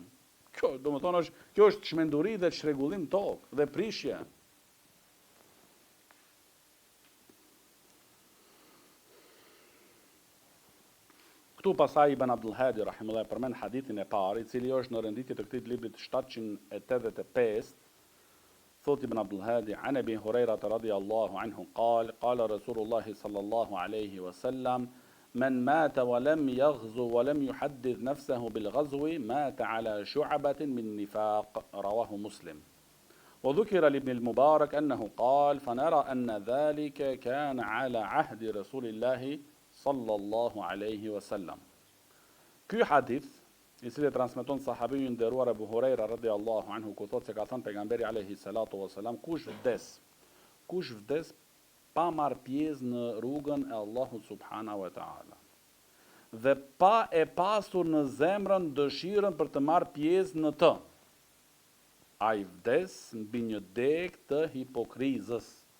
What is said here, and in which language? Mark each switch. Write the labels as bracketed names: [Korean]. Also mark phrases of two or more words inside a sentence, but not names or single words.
[Albanian] Kjo është çmenduri dhe çrregullim tokë dhe prishje. Këtu pasaj Ibn Abdul Hadi rahimullah përmend hadithin e parë, I cili është në renditje të këtij librit 785. Thot Ibn Abdul Hadi, [Arabic] عن أبي هريرة رضي الله عنه قال رسول الله صلى الله عليه وسلم من مات ولم يغز ولم يحدث نفسه بالغزو مات على شعبة من نفاق رواه مسلم. وذكر لابن المبارك أنه قال فنرى أن ذلك كان على عهد رسول الله صلى الله عليه وسلم. [Albanian] Ky hadith, I cili transmeton sahabiu I nderuar Abu Huraira [Arabic] رضي الله عنه, [Albanian] ku thotë se ka thënë pejgamberi [Arabic] عليه الصلاة والسلام, [Albanian] kush vdes pa marr pjesë në rrugën e Allahut [Arabic] سبحانه وتعالى, [Albanian] dhe pa e pasur në zemrën dëshirën për të marrë pjesë në të, ai vdes mbi një deg të hipokrizës.